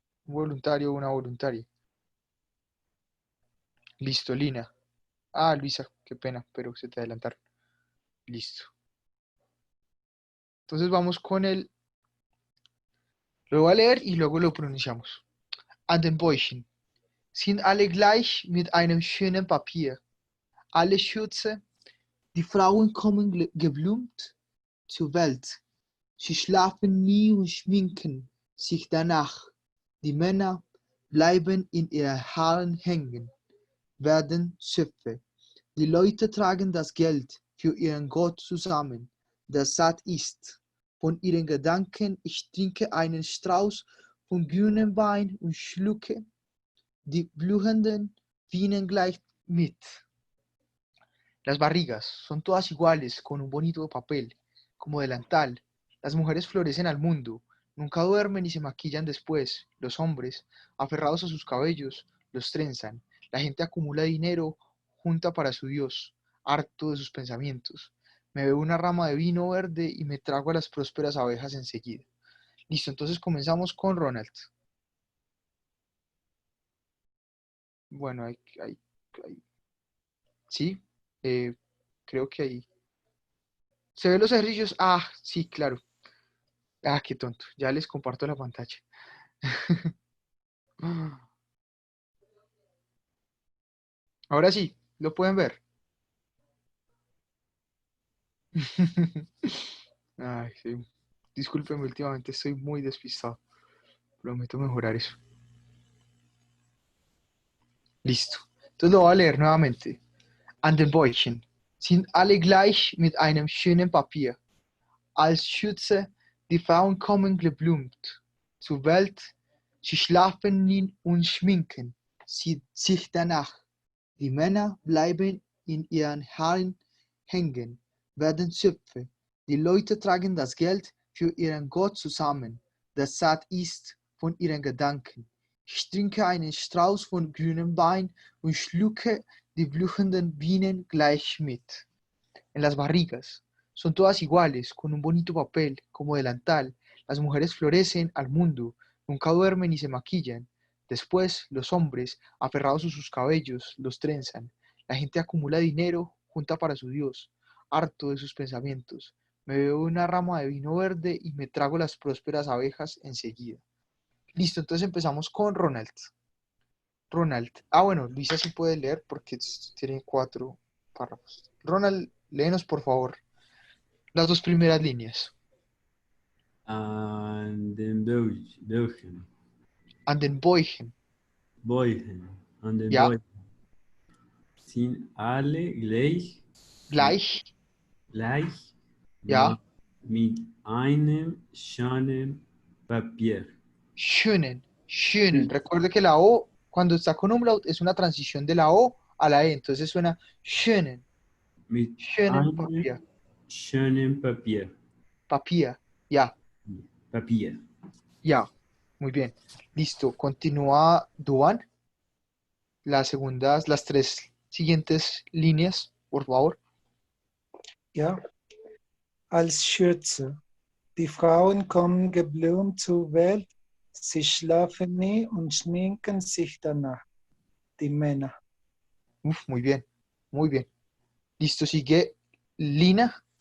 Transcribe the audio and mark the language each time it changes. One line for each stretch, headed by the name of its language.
Spanish: Un voluntario o una voluntaria. Listo, Lina. Ah, Luisa, qué pena, pero se te adelantaron. Listo. Entonces vamos con el... Lo voy a leer y luego lo pronunciamos.
German: An den Bäuchen sind alle gleich mit einem schönen Papier. Alle Schürze, die Frauen kommen geblumt zur Welt. Sie schlafen nie und schminken sich danach. Die Männer bleiben in ihren Haaren hängen, werden Zöpfe. Die Leute tragen das Geld für ihren Gott zusammen, der satt ist von ihren Gedanken. Ich trinke einen Strauß von grünem Wein und schlucke die blühenden Bienen gleich mit.
Spanish: Las barrigas son todas iguales, con un bonito papel, como delantal. Las mujeres florecen al mundo, nunca duermen y se maquillan después. Los hombres, aferrados a sus cabellos, los trenzan. La gente acumula dinero, junta para su Dios, harto de sus pensamientos. Me bebo una rama de vino verde y me trago a las prósperas abejas enseguida. Listo, entonces comenzamos con Ronald. Bueno, sí, eh, creo que ahí. ¿Se ven los ejercicios? Ah, sí, claro. Ah, qué tonto. Ya les comparto la pantalla. Ahora sí, lo pueden ver. Ay, sí. Discúlpenme, últimamente estoy muy despistado. Prometo mejorar eso. Listo. Entonces lo voy a leer nuevamente.
German: An den Bäuchen sind alle gleich mit einem schönen Papier. Als Schütze, die Frauen kommen geblumt zur Welt. Sie schlafen nie und schminken sich danach. Die Männer bleiben in ihren Haaren hängen, werden Zöpfe. Die Leute tragen das Geld für ihren Gott zusammen, der satt ist von ihren Gedanken. Ich trinke einen Strauß von grünem Wein und schlucke die blühenden Bienen gleich mit.
Spanish: En las barrigas. Son todas iguales, con un bonito papel, como delantal. Las mujeres florecen al mundo, nunca duermen ni se maquillan. Después, los hombres, aferrados a sus cabellos, los trenzan. La gente acumula dinero, junta para su Dios, harto de sus pensamientos. Me bebo una rama de vino verde y me trago las prósperas abejas enseguida. Listo, entonces empezamos con Ronald. Ronald. Ah, bueno, Luisa sí puede leer porque tiene 4 párrafos. Ronald, léenos por favor las 2 primeras líneas.
German: An den Bögen. An den Bäuchen. Bäuchen. An den Ja, Bäuchen sind alle gleich. gleich Ja, mit einem schönen Papier. schönen. Schönen.
Spanish: Recuerde que la O, cuando está con umlaut, es una transición de la O a la E. Entonces suena schönen.
German: Mit Schönen einem Papier. schönen Papier. Papier. Ja, Papier.
Spanish: ja. Muy bien. Listo. Continúa Duan. Las 3 siguientes líneas, por favor.
German: Ja, als Schürze. Die Frauen kommen geblumt zur Welt, sie schlafen nie und schminken sich danach. Die Männer.
Spanish: Uf, muy bien. Muy bien. Listo. Sigue Lina.